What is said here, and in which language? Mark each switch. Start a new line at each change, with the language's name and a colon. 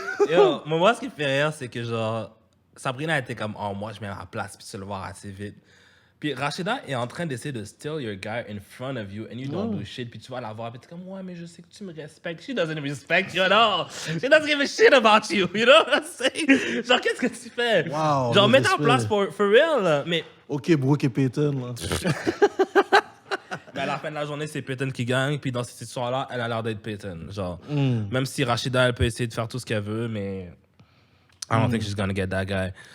French: Yo, moi, ce qui me fait rire, c'est que genre, Sabrina était comme, oh, moi, je mets à ma place, puis tu le voir assez vite. Puis Rachida est en train d'essayer de
English: steal your guy in front of you, and you don't do shit,
French: puis tu vas la voir, puis t'es comme, ouais, mais je sais que tu me respectes.
English: She doesn't respect you at all. She doesn't give a shit about you, you know what I'm saying?
French: Genre, qu'est-ce que tu fais?
English: Wow,
French: genre, le mets-toi en respect.
English: place for real,
French: là. Mais OK, Brooke et Peyton, là. à la fin de la journée, c'est Peyton qui gagne, puis dans cette histoire-là, elle a l'air d'être Peyton. Genre, même si Rachida, elle peut essayer de faire tout ce qu'elle veut, mais
English: I don't think she's gonna get that guy.